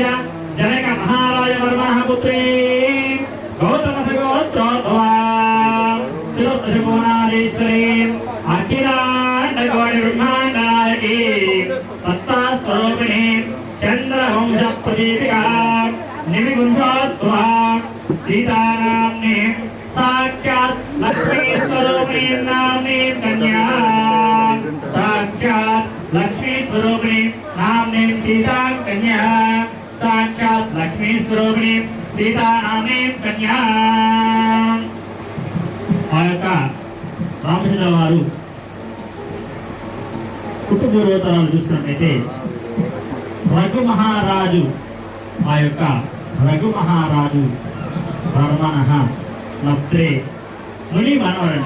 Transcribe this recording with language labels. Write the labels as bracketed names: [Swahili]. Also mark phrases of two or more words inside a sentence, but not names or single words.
[Sanskrit] जनक महाराज वर्मणः पुत्रे गौतमसगोत्रोद्भवा तिरुपतिभुवनाधीश्वरी अखिलाण्डकोटि ब्रह्माण्डनायकी सत्ता स्वरूपिणी चंद्रवंश प्रदीपिका निमिगुंजोद्भवा सीतानाम्नी साक्षात् लक्ष्मी स्वरूपिणी नाम्नी कन्या साक्षात् लक्ष्मी स्वरूपिणी नाम्नी सीता कन्या साक्षात् लक्ष्मी स्वरूपिणी सीता नाम्नी कन्या [Telugu] ఆ యొక్క రామచంద్ర వారు కుటుంబూర్వతరాలు చూసినట్లయితే రఘు మహారాజు ఆ యొక్క రఘు మహారాజు వర్మణః నప్త్రే ముని మనవడంట.